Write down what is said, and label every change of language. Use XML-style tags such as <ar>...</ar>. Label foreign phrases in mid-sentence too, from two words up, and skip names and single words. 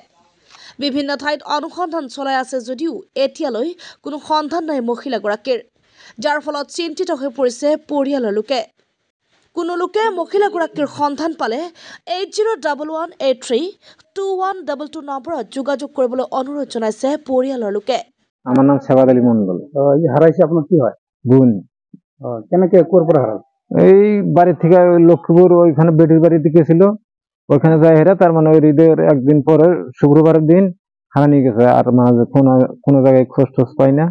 <as>বিভিন্ন ঠাইত অনুসন্ধান চলাই আছে যদিও এতিয়ালৈ কোনো সন্ধান নাই মহিলাগৰাকীৰ, যাৰ ফলত চিন্তিত হৈ পৰিছে পৰিয়ালৰ লোকে। কোনো লোকে মহিলাগৰাকীৰ সন্ধান পালে 8011832122 নম্বৰত যোগাযোগ কৰিবলৈ অনুৰোধ জনাইছে পৰিয়ালৰ লোকে।</as> <bn>আমার নাম সেবাদ আলী মন্ডল। হারাইছে আপনার কি হয়? বোন কেনাকে কোর পরে হারাল? এই বাড়ি থেকে লক্ষ্মীপুর ওইখানে বেটির বাড়িতে গেছিল, ওইখানে যাই হেরা তার মানে ওই ঈদের একদিন পরে শুক্রবারের দিন হারা নিয়ে গেছে। আর মানে কোনো জায়গায় খোঁজ টোজ পাই না।</bn>